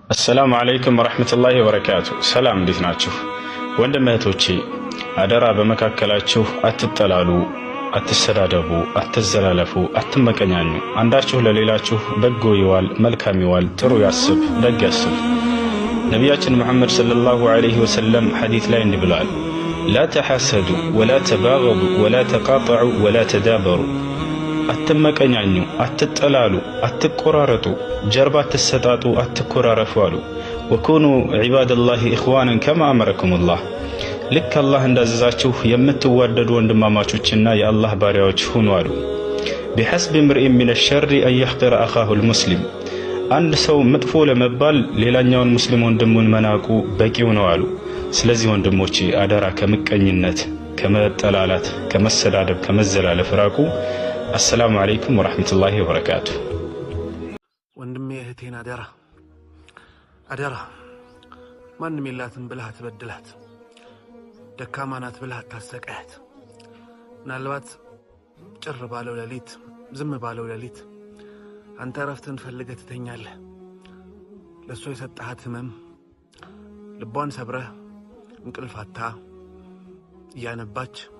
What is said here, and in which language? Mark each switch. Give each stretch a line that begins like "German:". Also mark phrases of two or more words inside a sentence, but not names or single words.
Arabic: السلام عليكم ورحمة الله وبركاته.
Amharic: سلام እንዴት ናችሁ? ወንድም እህቶቼ አደራ በመካከላችሁ አትጠላሉ፣ አትሰዳደቡ፣ አትዘላለፉ፣ አትመቀኛኙ። አንዳችሁ ለሌላችሁ በጎ ይዋል፣ መልካም ይዋል፣ ጥሩ ያስብ፣ ደግ ያስብ። ነቢያችን መሐመድ
Arabic: صلى الله عليه
Amharic: ወሰለም ሐዲስ ላይ እንዲህ ብለዋል፣
Arabic: لا تحاسدوا ولا تباغضوا ولا تقاطعوا ولا تدابروا።
Amharic: አትመቀኛኙ፣ አትጠላሉ፣ አትቆራረጡ፣ ጀርባ አትሰጣጡ፣ አትኮራረፉ አሉ።
Arabic: وكونوا عباد الله إخوانا كما أمركم الله።
Amharic: ልክ አላህ እንዳዘዛችሁ የምትዋደዱ ወንድማማቾችና የአላህ ባሪያዎች ሁኑ አሉ።
Arabic: بحسب امرئ من الشر أن يحقر أخاه المسلم።
Amharic: አንድ ሰው መጥፎ ለመባል ሌላኛውን ሙስሊም ወንድሙን መናቁ በቂው ነው አሉ። ስለዚህ ወንድሞቼ አደራ ከምቀኝነት፣ ከመጠላላት፣ ከመሰዳደብ፣ ከመዘላለፍ ራቁ።
Arabic: السلام عليكم ورحمة الله وبركاته.
Amharic: ወንድሜ እህቴን አደራ ማንም የላትም ብለህ አትበድላት፣ ደካማ ናት ብለህ አታሰቃያት። ምናልባት ጭር ባለው ሌሊት፣ ዝም ባለው ሌሊት አንተ ረፍትን ፈልገህ ትተኛለህ። ለሷ የሰጠሃት ህመም ልቧን ሰብረህ እንቅልፋታ እያነባች